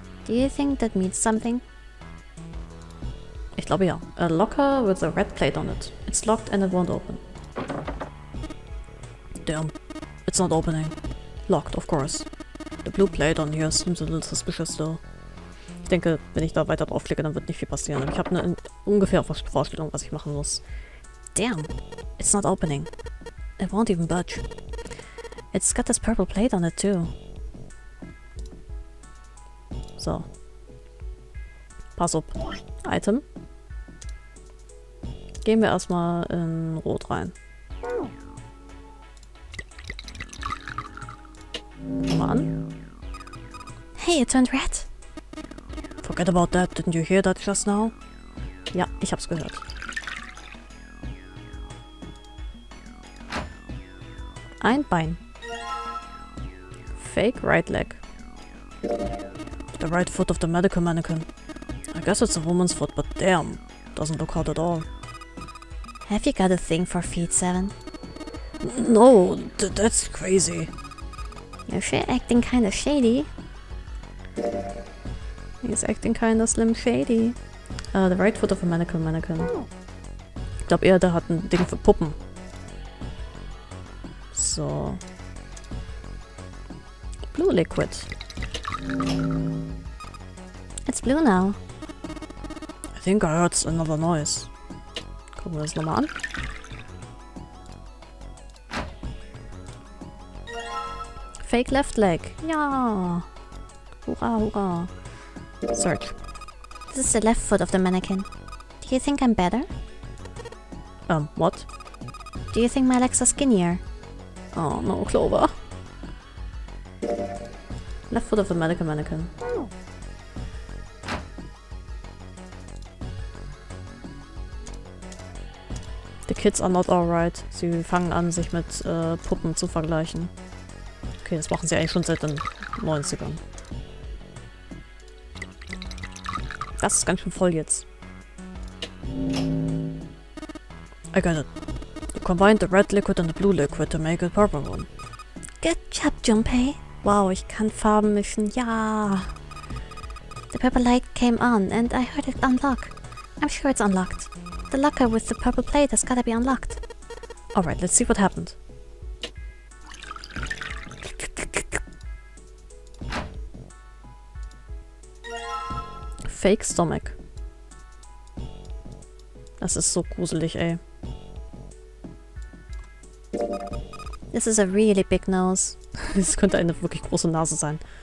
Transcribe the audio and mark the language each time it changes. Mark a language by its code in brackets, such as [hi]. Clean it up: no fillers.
[en] Do you think that means something? [de] Ich glaube ja. [en] A locker with a red plate on it. It's locked and it won't open. Damn. It's not opening. Locked, of course. The blue plate on here seems a little suspicious though. [de] Ich denke, wenn ich da weiter draufklicke, dann wird nicht viel passieren. Aber ich habe eine ungefähre Vorstellung, was ich machen muss. [en] Damn. It's not opening. It won't even budge. It's got this purple plate on it too. [de] So. Pass auf. Item. Gehen wir erstmal in Rot rein. Mal an. [en] Hey, it turned red. Forget about that. Didn't you hear that just now? [de] Ja, ich hab's gehört. Ein Bein. [en] Fake right leg. The right foot of the medical mannequin. I guess it's a woman's foot, but damn, doesn't look hot at all. Have you got a thing for feet, Seven? No, that's crazy. You're sure acting kinda shady. He's acting kinda slim shady. The right foot of a medical mannequin. [de] Ich glaube eher, der hat ein Ding für Puppen. So. [en] Blue liquid. It's blue now. I think I heard another noise. [de] Gucken wir das nochmal an. [en] Fake left leg. [de] Ja. Hurra, hurra. [en] Search. This is the left foot of the mannequin. Do you think I'm better? What? Do you think my legs are skinnier? Oh no, Clover. Left foot of the medical mannequin. The kids are not alright. [de] Sie fangen an, sich mit Puppen zu vergleichen. Okay, das machen sie eigentlich schon seit den 90ern. Das ist ganz schön voll jetzt. [en] I got it. You combined the red liquid and the blue liquid to make a purple one. Good job, Junpei. [de] Wow, ich kann Farben mischen. Ja. [en] The purple light came on and I heard it unlock. I'm sure it's unlocked. The locker with the purple plate has gotta be unlocked. Alright, let's see what happened. Fake stomach. [de] Das ist so gruselig, ey. [en] This is a really big nose. [de] Das könnte eine wirklich große Nase sein.